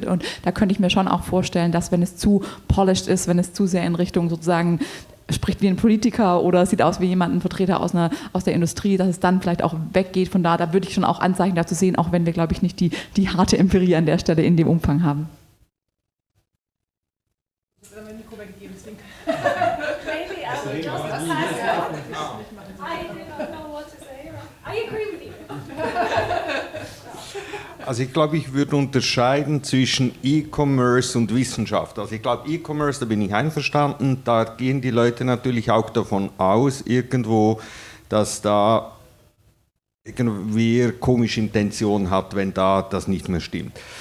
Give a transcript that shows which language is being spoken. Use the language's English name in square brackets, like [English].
[German] Und da könnte ich mir schon auch vorstellen, dass wenn es zu polished ist, wenn es zu sehr in Richtung sozusagen spricht wie ein Politiker oder sieht aus wie jemand, ein Vertreter aus der Industrie, dass es dann vielleicht auch weggeht von da. Da würde ich schon auch Anzeichen dazu sehen, auch wenn wir, glaube ich, nicht die harte Empirie an der Stelle in dem Umfang haben. Das wird mir Mikro weggegeben, deswegen. [English] Maybe I will just I don't know what to say. I agree with you. [German] Also ich glaube, ich würde unterscheiden zwischen E-Commerce und Wissenschaft. Also ich glaube, E-Commerce, da bin ich einverstanden, da gehen die Leute natürlich auch davon aus, irgendwo, dass da irgendwie komische Intention hat, wenn da das nicht mehr stimmt.